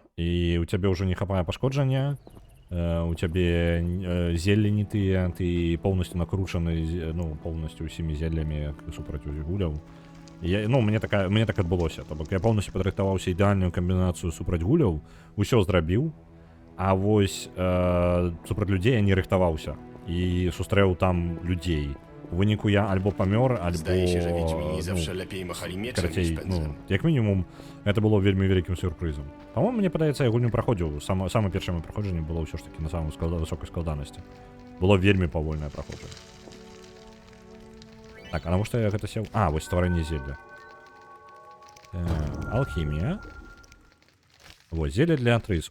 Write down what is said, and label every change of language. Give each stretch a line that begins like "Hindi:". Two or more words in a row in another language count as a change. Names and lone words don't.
Belarusian: І ў цябе ўжо не хапае пашкоджання, у цябе зеллі не тыя, ты поўнасцю накручаны, ну, поўнасцю ўсімі зеллямі супраць гуляў. Мне так адбылося. То бок я поўнасцю падрыхтаваўся ідэальную камбінацыю супраць гуляў, усё зрабіў, а вось супраць людзей я не рыхтаваўся і сустрэў там людзей. У выніку я альбо памёр, альбо...
Polish: Zdaje się, że Wiedźmini zawsze lepiej machali mieczem niż pędzlem.
Belarusian: Як мінімум, гэта было вельмі вялікім сюрпрызам. Па-моему, мне падаецца, я гульню праходзіў. Самае першае маё праходжанне было ўсё ж такі на самай высокай складанасці. Было вельмі павольнае праходжанне. Так, а навошта я гэта сеў? Вось стварэнне зелля. Алхімія. Вось, зелля для Трис.